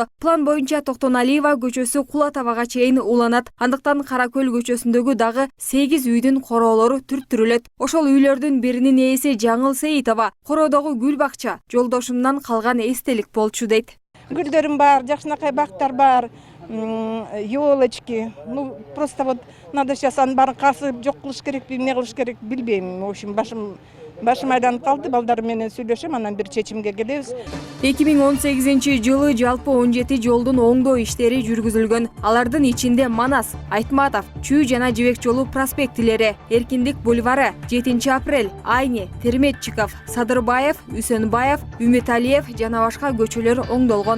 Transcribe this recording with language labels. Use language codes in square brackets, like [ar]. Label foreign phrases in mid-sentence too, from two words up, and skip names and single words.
[ky] План боюнча Токтоналиева көчөсү Кула табага чейин уланат. Андыктан Каракөл көчөсүндөгү дагы 8 үйдүн короолору түрттүрүлөт. Ошол үйлөрдүн биринин ээси Жаңыл Сейитова короодогу гүл бакча жолдошумдан калган эстелик болчу дейт. Гүлдөрүм бар, жакшынакай бактар бар, елочки. [ru] Ну, просто вот надо сейчас [ky] аны баарын касып жок кылыш керекпи, эмне кылыш керек билбейм. [ru] В общем, [ky] башым айланып калды. Балдарым менен сүйлөшөм, анан бир чечимге келебиз. 2018-жылы жалпы 17 жолдун оңдоо иштери жүргүзүлгөн. Алардын ичинде Манас, Айтматов, Чүй жана Жибек жолу проспектилери, Эркиндик бульвары, 7-апрель, Айни, Терметчиков, Садырбаев, Үсөнбаев, Үмүталиев жана башка көчөлөр оңдолгон.